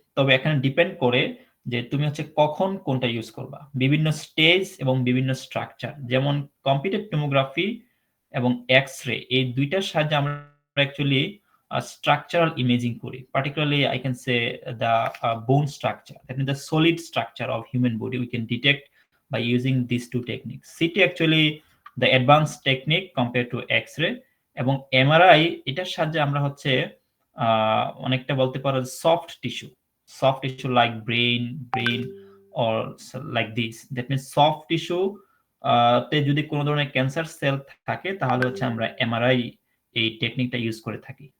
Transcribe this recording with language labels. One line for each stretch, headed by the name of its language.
Bangla: তবে এখানে ডিপেন্ড করে যে তুমি হচ্ছে কখন কোনটা ইউজ করবা, বিভিন্ন স্টেজ এবং বিভিন্ন স্ট্রাকচার। যেমন কম্পিউটার টোমোগ্রাফি এবং এক্স-রে, এই দুইটার সাহায্যে আমরা অ্যাকচুয়ালি structural imaging করি,
English: particularly I can say the bone structure, that means the solid structure of human body we can detect by using these two techniques. CT actually the advanced technique compared to X-ray,
Bangla: এবং MRI এটার সাহায্যে আমরা হচ্ছে অনেকটা বলতে পারো soft tissue like brain
English: or like this, that means soft tissue
Bangla: তে যদি কোনো ধরনের ক্যান্সার সেল থাকে তাহলে হচ্ছে আমরা MRI এই টেকনিকটা ইউজ করে থাকি।